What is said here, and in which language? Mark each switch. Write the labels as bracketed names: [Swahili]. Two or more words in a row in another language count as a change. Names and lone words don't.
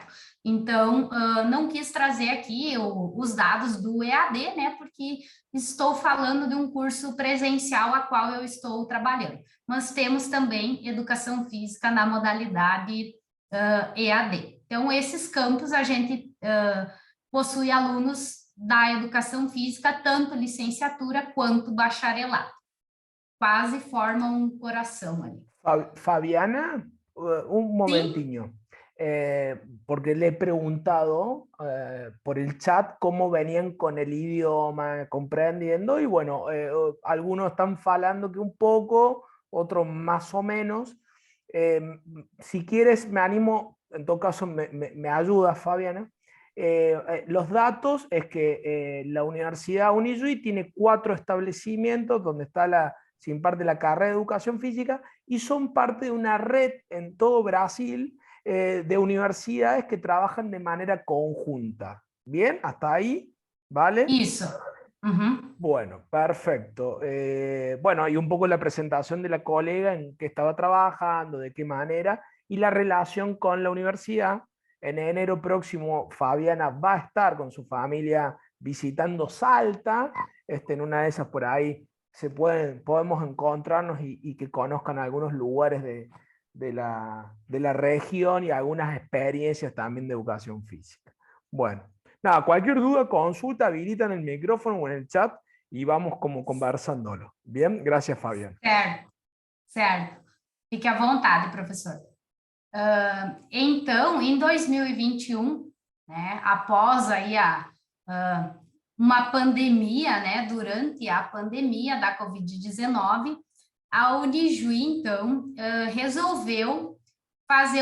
[Portuguese] Então, não quis trazer aqui os dados do EAD, né, porque estou falando de um curso presencial a qual eu estou trabalhando, mas temos também educação física na modalidade EAD. Então, esses campos a gente possui alunos da educação física, tanto licenciatura quanto bacharelado. Quase formam um coração ali. [Spanish] Fabiana, un [Portuguese] Sim, momentinho, [Spanish] porque le he preguntado por el chat cómo venían con el idioma, comprendiendo, y bueno, algunos están falando que un poco, otros más o menos. Eh, si quieres, me animo, en todo caso, me ayuda Fabiana. Los datos es que la Universidad Unijuí tiene 4 establecimientos donde se imparte la carrera de educación física y son parte de una red en todo Brasil de universidades que trabajan de manera conjunta. Bien, hasta ahí, ¿vale? [Portuguese] isso. Uhum. [Spanish] Bueno, perfecto. Bueno, y un poco la presentación de la colega en qué estaba trabajando, de qué manera, y la relación con la universidad. En enero próximo, Fabiana va a estar con su familia visitando Salta. En una de esas por ahí podemos encontrarnos y que conozcan algunos lugares de la región y algunas experiencias también de educación física. Bueno, nada, cualquier duda, consulta, habilitan el micrófono o en el chat y vamos como conversándolo. Bien, gracias Fabián. [Portuguese] Certo, certo. Fique à vontade, professor. Então, em 2021, né, após aí uma pandemia, né, durante a pandemia da Covid-19, a Unijuí, então, resolveu fazer